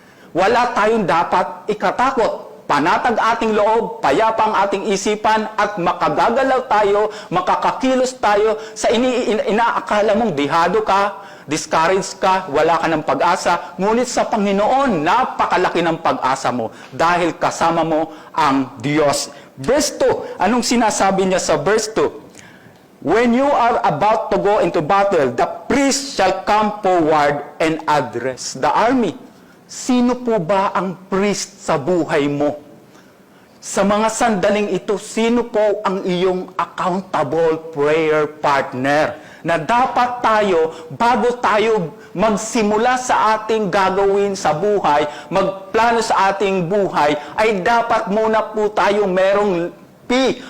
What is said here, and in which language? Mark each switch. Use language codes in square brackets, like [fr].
[tl] Wala tayong dapat ikatakot. Panatag ating loob, payapa ang ating isipan, at makagagalaw tayo, makakakilos tayo sa inaakala mong dihado ka, discouraged ka, wala ka ng pag-asa. Ngunit sa Panginoon, napakalaki ng pag-asa mo dahil kasama mo ang Diyos. Verse 2, anong sinasabi niya sa verse 2? [en] When you are about to go into battle, the priest shall come forward and address the army. [tl] Sino po ba ang priest sa buhay mo? Sa mga sandaling ito, sino po ang iyong accountable prayer partner? Na dapat tayo, bago tayo magsimula sa ating gagawin sa buhay, magplano sa ating buhay, ay dapat muna po tayo merong P.